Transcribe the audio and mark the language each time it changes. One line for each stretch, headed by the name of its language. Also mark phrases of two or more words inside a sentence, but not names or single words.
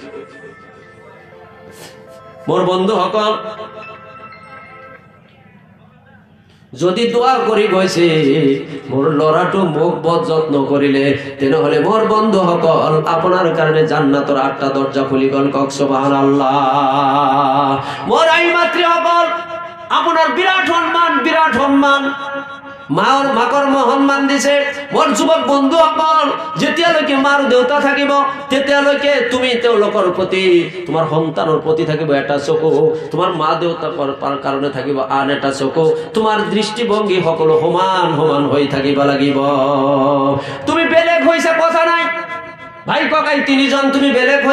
Assamese: মোর বন্ধু সকল যদি দোয়া করি গৈছে মোর লড়াটো মুখ বদ যত্ন করিলে তেনেহলে মোর বন্ধু সকল আপনার কারণে জান্নাতের 8টা দরজা খুলি গল কক সুবহানাল্লাহ মোর আই মাতৃ সকল আপনার বিরাট সম্মান মাকৰ সন্মান দিছে মোৰ যুৱক বন্ধু সকল যেতিয়ালৈকে মাৰ দেউতা থাকিব তেতিয়ালৈকে তুমি তেওঁলোকৰ প্ৰতি তোমাৰ সন্তানৰ প্ৰতি থাকিব এটা চকু তোমাৰ মা দেউতাৰ কাৰণে থাকিব আন এটা চকু তোমাৰ দৃষ্টিভংগী সকলো সমান হৈ থাকিব লাগিব তুমি বেলেগ হৈছা কথা নাই ভাই ককাই তিনিজন তুমি বেলেগ হৈ